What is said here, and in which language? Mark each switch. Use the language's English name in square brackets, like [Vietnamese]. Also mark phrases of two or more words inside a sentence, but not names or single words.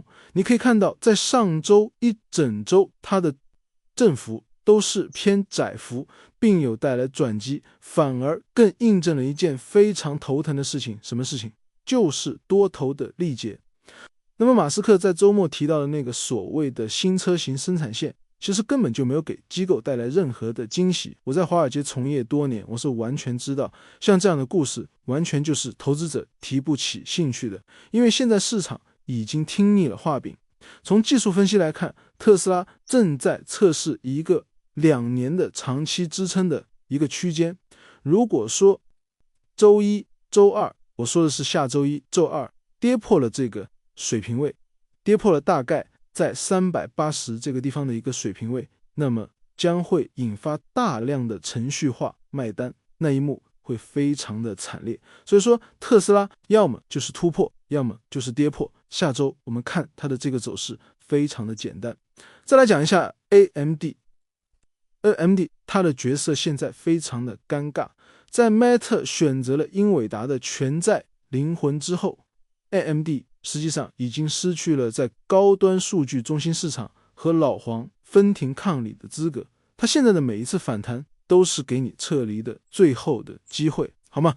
[Chinese] 你可以看到，在上周一整周，它的振幅都是偏窄幅，並有带來轉機，反而更印證了一件非常頭疼的事情。什麼事情？就是多頭的力竭。那麼馬斯克在周末提到的那個所謂的新車型生產線，其實根本就沒有給機構帶來任何的驚喜。我在華爾街從業多年，我是完全知道，像這樣的故事完全就是投資者提不起興趣的，因為現在市場已經聽膩了畫餅。從技術分析來看，特斯拉正在測試一個2年的長期支撐的一個區間。如果說周一、周二，我說的是下周一、周二跌破了這個水平位，跌破了大概在380这個地方的一個水平位，那麼將會引發大量的程序化賣單，那一幕會非常的慘烈。所以說特斯拉要麼就是突破，要麼就是跌破。下周我們看它的這個走勢非常的簡單。再來講一下 AMD 它的角色現在非常的尷尬。在 Meta 選擇了英偉達的權在靈魂之後， AMD 實際上已經失去了在高端數據中心市場和老黃分庭抗禮的資格。它現在的每一次反彈都是給你撤離的最後的機會，好嗎？